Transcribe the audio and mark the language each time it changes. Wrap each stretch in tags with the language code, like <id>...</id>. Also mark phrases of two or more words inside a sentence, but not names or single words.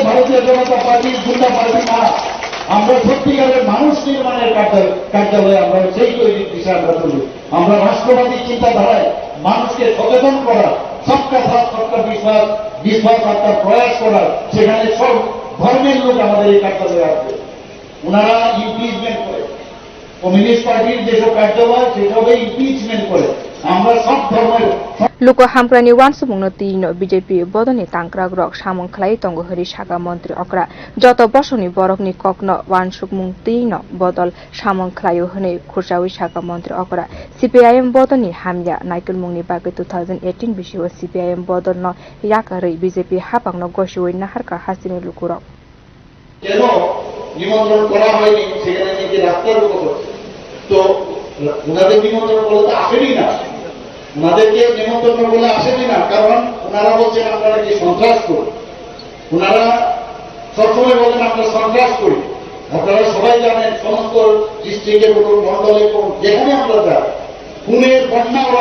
<bn>ভারতীয় জনতা পার্টি গুন্ডা পার্টি না আমরা সত্যিকারের মানুষ নির্মাণের কার্যালয়ে আমরা সেই তৈরির দিশা আমরা তুলি আমরা রাষ্ট্রবাদী চিন্তাধারায় মানুষকে সচেতন করার</bn> <hi>सबका साथ सबका विश्वास</hi> <bn>আপনার প্রয়াস করার সেখানে সব ধর্মের লোক আমাদের এই কার্যালয়ে আসবে ওনারা ইমপিচমেন্ট করে কমিউনিস্ট পার্টির যেসব কার্যালয় সেসবে ইমপিচমেন্ট করে আমরা সব ধর্মের</bn> <trp>लुको हामक्रानि वानसुमुंग तीनो बीजेपी बदनि तांक्राक रक सामं खलाई तंग हरि शाखा मंत्री अक्रा जत बसनि बरकनि कक्न वानसुमुंग तीनो बदल सामं खलायो हने खुरसावी शाखा मंत्री अक्रा सीपीआईएम बदनि हामया नाइकेलमुंगनि बागै 2018 बिसिव सीपीआईएम बदल न याकारै बीजेपी हापांग न गसिवै नाहारका हासिनि लुको रक</trp> <bn>কেন নিমন্ত্রণ করা হয়নি সেখানে নাকি রাস্তার উপর তো ওনাদের নিমন্ত্রণ বলে তো আসেনি না ওনাদেরকে নিমন্ত্রণ বলে আসেনি না কারণ ওনারা বলছেন আপনারা কি সন্ত্রাস করি ওনারা সবসময় বলেন আমরা সন্ত্রাস করি আপনারা সবাই জানেন সমস্ত ডিস্ট্রিক্টে বলুন মন্ডলে বলুন যেখানে আমরা যাই খুনের বন্যা ওরা</bn>